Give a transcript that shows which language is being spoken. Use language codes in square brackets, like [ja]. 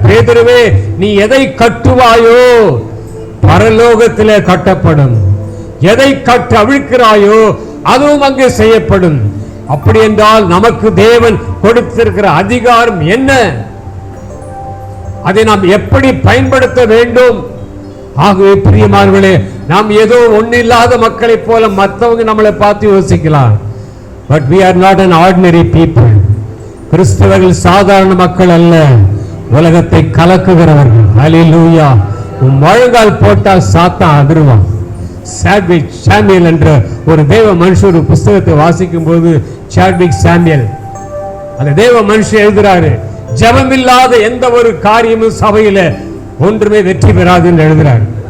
[ta] பேதுருவே, நீ எதை கட்டுவாயோ பரலோகத்திலே கட்டப்படும், எதை கட்டு அவிழ்க்கிறாயோ அதுவும் அங்கே செய்யப்படும். அப்படி என்றால் நமக்கு தேவன் கொடுத்திருக்கிற அதிகாரம் என்ன? அதை நாம் எப்படி பயன்படுத்த வேண்டும்? ஆகவே பிரியமானவர்களே, நாம் ஏதோ ஒன்னில்லாத மக்களை போல மற்றவங்க நம்மளை பார்த்து யோசிக்கலாம். [en] But we are not an ordinary people. [ta] கிறிஸ்தவர்கள் சாதாரண மக்கள் அல்ல, உலகத்தை கலக்குகிறவர்கள். ஹல்லேலூயா. முழங்கால் போட்டா சாத்தான் அதிர்வான். சாட்விக் சாமியல் என்ற ஒரு தேவ மனுஷர் ஒரு புஸ்தகத்தை வாசிக்கும் போது, சாட்விக் சாமியல் அந்த தேவ மனுஷன் எழுதுறாரு, ஜெபமில்லாத எந்த ஒரு காரியமும் சபையில ஒன்றுமே வெற்றி பெறாது என்று எழுதுறாரு.